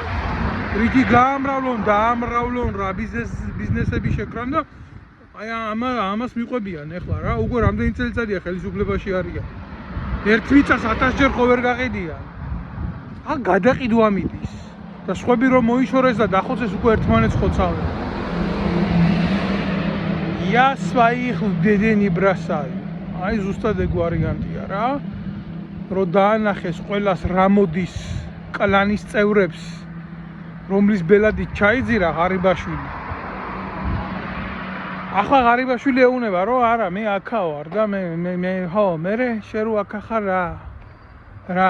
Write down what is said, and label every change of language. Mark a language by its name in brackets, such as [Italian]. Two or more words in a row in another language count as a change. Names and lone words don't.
[Georgian] რითი გაამრავლონ, დაამრავლონ რა ბიზნესები შეკრან და აი ამას მიყვებიან ახლა რა. უკვე რამდენი წელიწადია ხელისუფლებაში არიან. ერთ მიწას 1000 ჯერ ხო ვერ გაყიდიან. აქ გადაყიდვა მიდის. და სხვები რომ მოიშორეს და დახოცეს უკვე ერთმანეთს ხოცავენ. [Russian] Я своих людей не бросаю. [Georgian] აი ზუსტად ეგ ვარიანტია რა. რომ დაანახეს ყველას რა მოდის კლანის წევრებს, რომლის ბელადი ჩაიძირა ღარიბაშვილი. ახლა ღარიბაშვილი ეუნება რომ არა მე აქა ვარ და მე ხო მე შენ რო აქა ხარ რა.